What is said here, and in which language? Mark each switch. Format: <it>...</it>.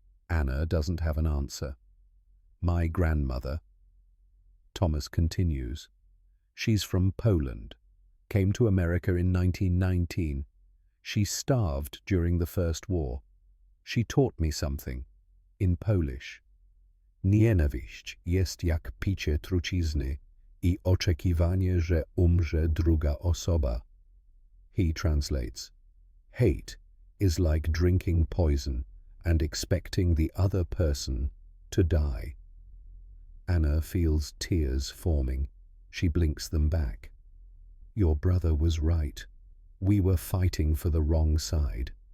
<en>Anna doesn't have an answer. My grandmother. Thomas continues. She's from Poland. Came to America in 1919. She starved during the First War. She taught me something, in Polish.</en> <pl>Nienawiść jest jak picie trucizny I oczekiwanie, że umrze druga osoba.</pl> <en>He translates, hate is like drinking poison and expecting the other person to die. Anna feels tears forming. She blinks them back. Your brother was right. We were fighting for the wrong side.</en>